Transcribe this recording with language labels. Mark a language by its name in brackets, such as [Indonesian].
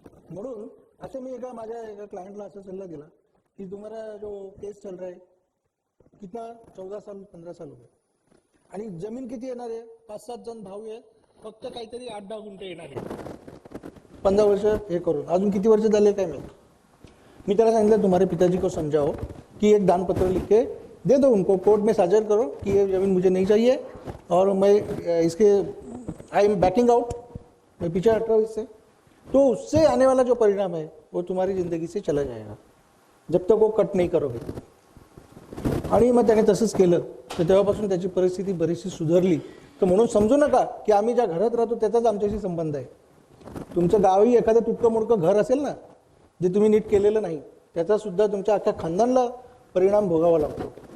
[Marathi] म्हणून असं मी माझ्या एका क्लायंटला असा सल्ला दिला कि [Hindi] तुम्हारा जो केस चल रहा है कितना 14 साल 15 साल हो गए [Marathi] आणि जमीन किती येणार आहे, 5-7 जण भाऊ आहे, फक्त काहीतरी 8-10 गुंठे येणार आहे, 15 वर्ष हे करून. अजून किती वर्ष झाले काय मी त्याला सांगितलं [Hindi] तुम्हारे पिताजी को समझाओ कि एक दान पत्र लिख के दे दो उनको, कोर्ट में साझर करो कि ये जमीन मुझे नहीं चाहिए और मैं इसके [English] I am backing out, [Hindi] मैं पीछे हट रहा हूँ इससे. तो उससे आने वाला जो परिणाम है वो तुम्हारी जिंदगी से चला जाएगा जब तक वो कट नहीं करोगे. [Marathi] आणि मग त्याने तसंच केलं, तर तेव्हापासून त्याची परिस्थिती बरीचशी सुधारली. तर म्हणून समजू नका की आम्ही ज्या घरात राहतो त्याचाच आमच्याशी संबंध आहे. तुमचं गावी एखादं तुटकं मोडकं घर असेल ना जे तुम्ही नीट केलेलं नाही, त्याचा सुद्धा तुमच्या अख्ख्या खानदानला परिणाम भोगावा लागतो.